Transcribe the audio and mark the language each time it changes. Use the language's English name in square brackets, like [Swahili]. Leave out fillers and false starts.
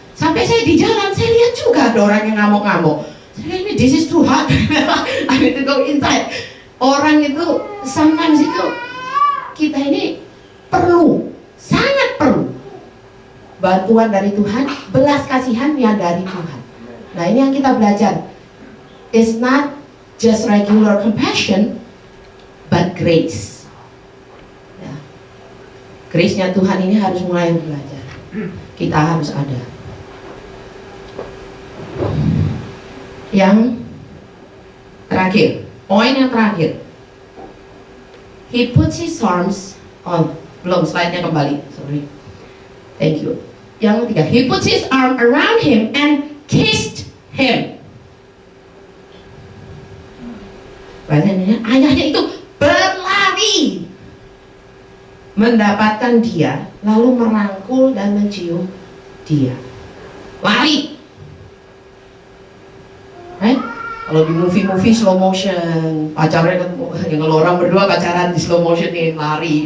[Indonesian] Sampai saya di jalan, saya lihat juga ada orang yang ngamuk-ngamuk. Saya bilang, ini [English] this is too hot. I need to go inside. [Indonesian] Orang itu, sometimes itu, kita ini perlu, sangat perlu bantuan dari Tuhan, belas kasihan yang dari Tuhan. Nah ini yang kita belajar. [English] It's not just regular compassion, but grace. [Indonesian] Grace-nya Tuhan ini harus mulai belajar. Kita harus ada. Yang terakhir, poin yang terakhir. [English] He puts his arms on. [Indonesian] Belum, slide-nya kembali. [English] Sorry. Thank you. [Indonesian] Yang ketiga, [English] he puts his arm around him and kissed him. [Indonesian] Bahasanya, ayahnya itu berlari mendapatkan dia, lalu merangkul dan mencium dia. Lari. Kalau di movie-movie slow motion, pacarnya ketemu, yang orang berdua pacaran di slow motion nih, lari.